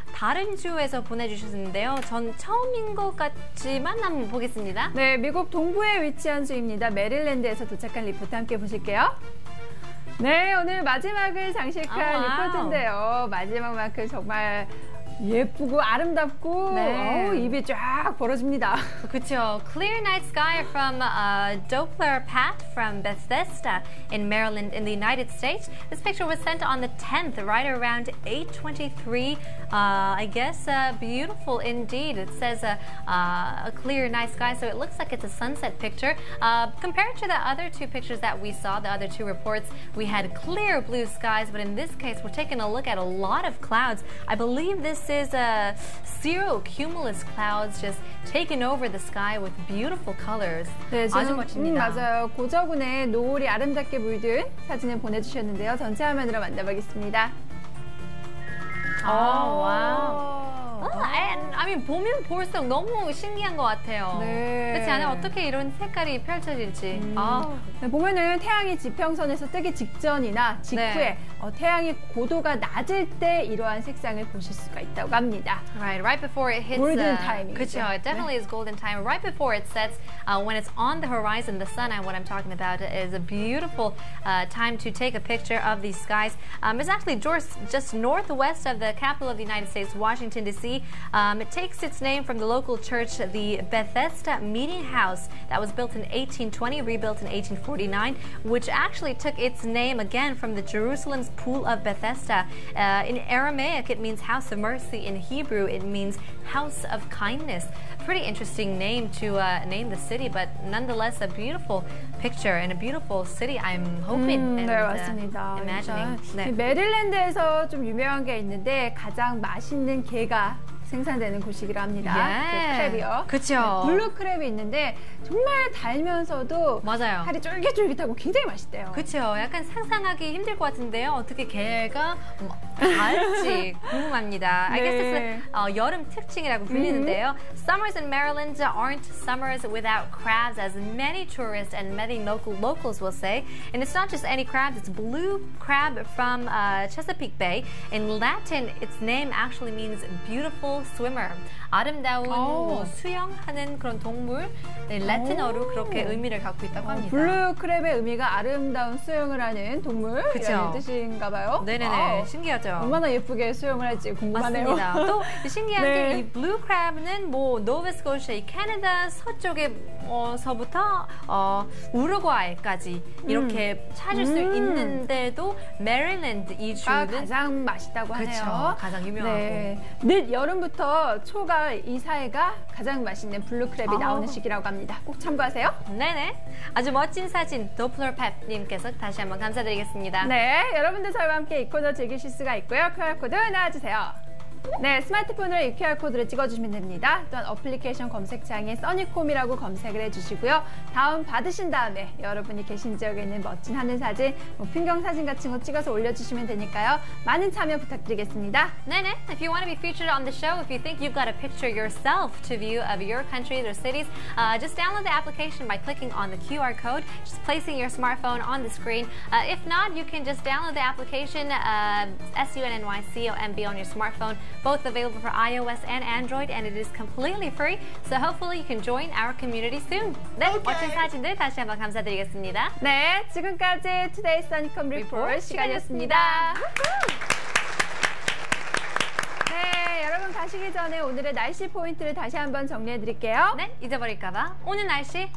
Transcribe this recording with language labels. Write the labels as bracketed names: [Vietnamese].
[Korean] 다른 주에서 보내주셨는데요. 전 처음인 것 같지만 한번 보겠습니다. 네, 미국 동부에 위치한 주입니다. 메릴랜드에서 도착한 리포트 함께 보실게요. 네, 오늘 마지막을 장식한 리포트인데요. 마지막 만큼 정말 예쁘고 아름답고 네. 입이 쫙 벌어집니다. 그렇죠. [English] Clear night sky from Doppler path from Bethesda in Maryland in the United States. This picture was sent on the 10th, right around 8:23. I guess beautiful indeed. It says a clear night sky, so it looks like it's a sunset picture. Compared to the other two pictures that we saw, the other two reports, we had clear blue skies, but in this case, we're taking a look at a lot of clouds. I believe this is zero cumulus clouds just taking over the sky with beautiful colors. [Korean] 네, 아주 멋집니다. 맞아요. 고저군의 노을이 아름답게 물든 사진을 보내주셨는데요. 전체 화면으로 만나보겠습니다. 와우. [English] I mean, [Korean] 보면 볼수록 너무 신기한 것 같아요. 네. 그렇지 않아요? 어떻게 이런 색깔이 펼쳐질지. 네, 보면은 태양이 지평선에서 뜨기 직전이나 직후에 네. 태양의 고도가 낮을 때 이러한 색상을 보실 수가 있다고 합니다. [English] Right before it hits. Golden timing. [Korean] 그렇죠. [English] It definitely is golden time. Right before it sets, when it's on the horizon, the sun, and what I'm talking about is a beautiful time to take a picture of these skies. It's actually just northwest of the capital of the United States, Washington, D.C. It takes its name from the local church, the Bethesda Meeting House, that was built in 1820, rebuilt in 1840. 1949, which actually took its name again from the Jerusalem's Pool of Bethesda. In Aramaic, it means house of mercy. In Hebrew, it means house of kindness. Pretty interesting name to name the city, but nonetheless a beautiful picture and a beautiful city. I'm hoping and [Korean] 네, 맞습니다. [English] imagining. 네. [Korean] 메릴랜드에서 좀 유명한 게 있는데 가장 맛있는 게가 생산되는 곳이기로 합니다. 크랩이요. 그렇죠. 블루 크랩이 있는데 정말 달면서도 맞아요. 살이 쫄깃쫄깃하고 굉장히 맛있대요. 그렇죠. 약간 상상하기 힘들 것 같은데요. 어떻게 게가 달지 궁금합니다. [English] I guess it's [Korean] 여름 특징이라고 불리는데요. [English] Summers in Maryland aren't summers without crabs, as many tourists and many locals will say. And it's not just any crabs, it's blue crab from Chesapeake Bay. In Latin, its name actually means beautiful swimmer. [Korean] 아름다운 뭐 수영하는 그런 동물. 네, 라틴어로 그렇게 의미를 갖고 있다고 합니다. 블루 크랩의 의미가 아름다운 수영을 하는 동물이라는 뜻인가 봐요. 네네네. 신기하죠. 얼마나 예쁘게 수영을 할지 궁금하네요. 맞습니다. 또 신기한 네. 게 이 블루 크랩은 뭐 노바스코시아, 이 캐나다 서쪽에서부터 우루과이까지 이렇게 찾을 수 있는데도 메릴랜드 이 주는 가장 맛있다고 하네요. 그렇죠. 가장 유명하고. 네. 늦 여름부터 초가을 이 사이가 가장 맛있는 블루 크랩이 나오는 시기라고 합니다. 꼭 참고하세요. 네네. 아주 멋진 사진 도플러팹님께서 다시 한번 감사드리겠습니다. 네, 여러분들 저희와 함께 이 코너 즐기실 수가 있고요. QR코드 나와주세요. 네, 스마트폰으로 이 QR코드를 찍어주시면 됩니다. 또한 어플리케이션 검색창에 써니콤이라고 검색을 해주시고요. 다운 받으신 다음에 여러분이 계신 지역에 있는 멋진 하늘 사진, 뭐 풍경 사진 같은 거 찍어서 올려주시면 되니까요. 많은 참여 부탁드리겠습니다. 네네. [English] If you want to be featured on the show, if you think you've got a picture yourself to view of your countries or cities, just download the application by clicking on the QR code, just placing your smartphone on the screen. If not, you can just download the application SUNNYCOMB on your smartphone. Both available for iOS and Android, and it is completely free. So hopefully you can join our community soon. [Korean] 네, 멋진 사진들 다시 한번 감사드리겠습니다. 네, 지금까지 투데이 써니콤 리포트 시간이었습니다. 네, 여러분 가시기 전에 오늘의 날씨 포인트를 다시 한번 정리해드릴게요. 네, 잊어버릴까봐 오늘 날씨